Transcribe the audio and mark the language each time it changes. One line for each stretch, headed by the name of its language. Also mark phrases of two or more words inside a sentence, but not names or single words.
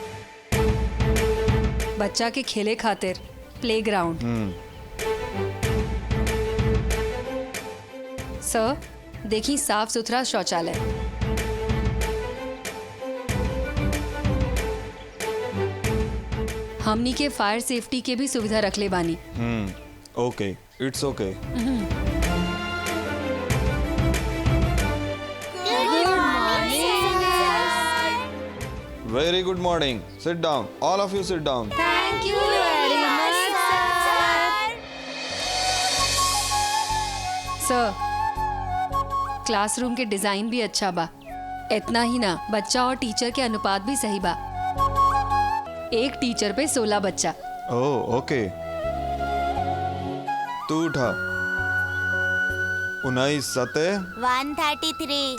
Bhojpuri: बच्चा के खेले खातिर प्लेग्राउंड। सर देखी साफ सुथरा शौचालय। हमनी के
English: fire safety
Bhojpuri: के भी सुविधा रखले बानी।
English: OK, it's OK. Very good morning. Sit down, all of you sit down. Thank you very much sir.
Bhojpuri: क्लासरूम के डिजाइन भी अच्छा बा। इतना ही ना, बच्चा और टीचर के अनुपात भी सही बा। एक टीचर पे 16 बच्चा। ओह ओके, तू उठा। 19 सते 133।